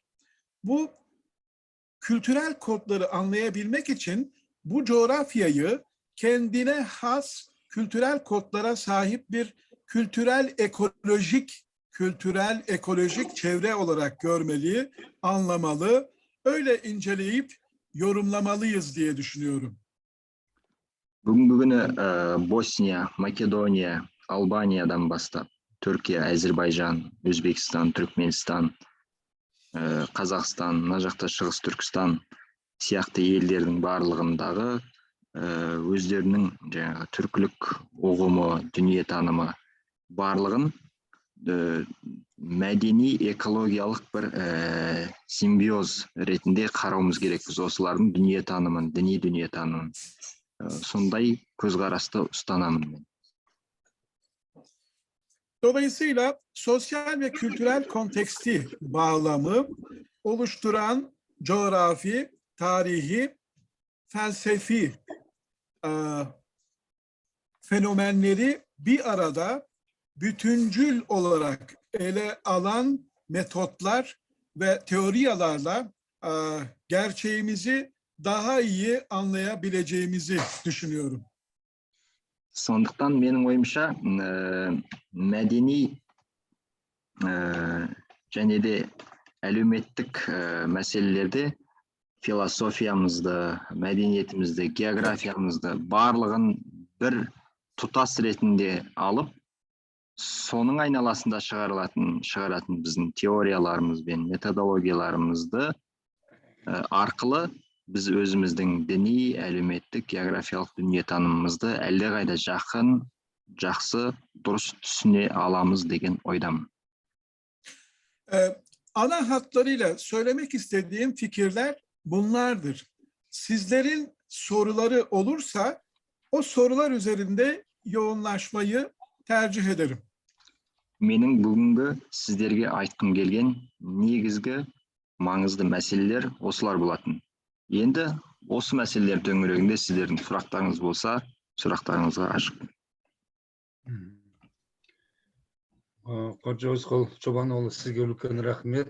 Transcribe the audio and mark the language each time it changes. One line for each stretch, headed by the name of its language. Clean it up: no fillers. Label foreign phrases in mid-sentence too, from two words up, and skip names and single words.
Turkish: Bu kültürel kodları anlayabilmek için bu coğrafyayı kendine has kültürel kodlara sahip bir kültürel ekolojik çevre olarak görmeli, anlamalı, öyle inceleyip yorumlamalıyız diye düşünüyorum.
Kazakh: Бүгінгі күні Босния, Македония, Албаниядан бастап, Түркия, Әзербайжан, Өзбекстан, Түркменстан, Қазақстан, мына жақта Шығыс Түркістан сияқты елдердің барлығындағы өздерінің жаңағы түркілік ұғымы, дүниетанымы барлығын мәдени экологиялық бір симбиоз ретінде қарауымыз керек. Біз осылардың дүниетанымын, діни дүниетанымын sonday көзқарасты ұстанамын мен.
Turkish: Dolayısıyla sosyal ve kültürel konteksti bağlamı oluşturan coğrafi, tarihi, felsefi fenomenleri bir arada bütüncül olarak ele alan metotlar ve teoriyalarla gerçeğimizi daha iyi anlayabileceğimizi düşünüyorum.
Kazakh: Сондықтан менің ойымша мәдени және де әлеуметтік мәселелерде философиямызды, мәдениетімізді, географиямызды барлығын бір тұтас ретінде алып, соның айналасында шығаратын біздің теорияларымыз бен методологияларымызды арқылы біз өзіміздің діни, әлеуметтік, географиялық дүниетанымымызды әлдеқайда жақын, жақсы, дұрыс түсіне alamız деген ойдамын.
Turkish: Ana hatlarıyla söylemek istediğim fikirler bunlardır. Sizlerin soruları olursa o sorular üzerinde yoğunlaşmayı tercih ederim.
Kazakh: Менің бүгінгі сіздерге айтқым келген негізгі маңызды мәселелер осылар болатын. Енді осы мәселелер төңірегінде сіздердің сұрақтарыңыз болса, сұрақтарыңызға ашықпын. Қожа Өзқұл Чобанұлы, сізге үлкен рахмет.